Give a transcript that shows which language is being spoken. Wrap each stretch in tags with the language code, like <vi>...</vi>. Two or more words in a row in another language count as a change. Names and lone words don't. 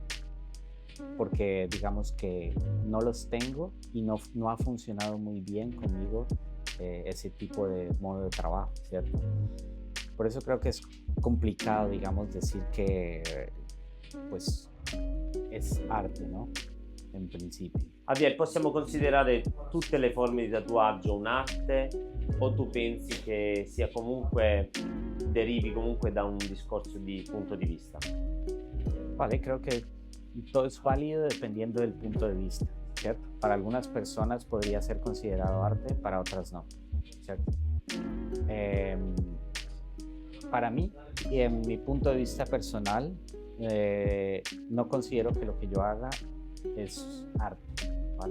<es>Porque digamos que no los tengo y no ha funcionado muy bien conmigo ese tipo de modo de trabajo, ¿cierto? Por eso creo que es complicado, digamos, decir que pues es arte, no?</es> <it>In principio. Javier, possiamo considerare tutte le forme di tatuaggio un'arte o tu pensi che sia comunque derivi comunque da un discorso di punto di vista?</it> <es>Vale, creo que todo es válido dependiendo del punto de vista. ¿cierto? Para algunas personas podría ser considerado arte, para otras no, ¿cierto? Para mí, y en mi punto de vista personal, no considero que lo que yo haga es arte, ¿vale?</es>